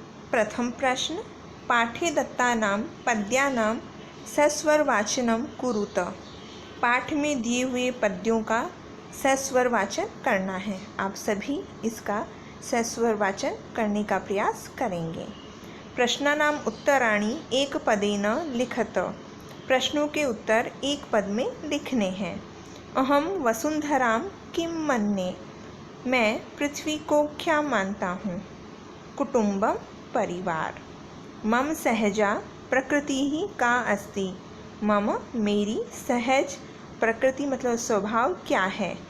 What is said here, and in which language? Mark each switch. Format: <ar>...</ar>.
<sa>प्रथम प्रश्न, पाठे दत्तानां पद्यानां सस्वर वाचनम कुरुत।</sa> <hi>पाठ में दिए हुए पद्यों का सस्वर वाचन करना है। आप सभी इसका सस्वर वाचन करने का प्रयास करेंगे।</hi> <sa>प्रश्नानां उत्तराणि एक पदेन लिखत।</sa> <hi>प्रश्नों के उत्तर एक पद में लिखने हैं।</hi> <sa>अहम वसुंधरां किं मन्ये।</sa> <hi>मैं पृथ्वी को क्या मानता हूँ। कुटुंबम परिवार।</hi> <sa>मम सहजा प्रकृति ही का अस्ति।</sa> <hi>मम मेरी सहज प्रकृति मतलब स्वभाव क्या है।</hi>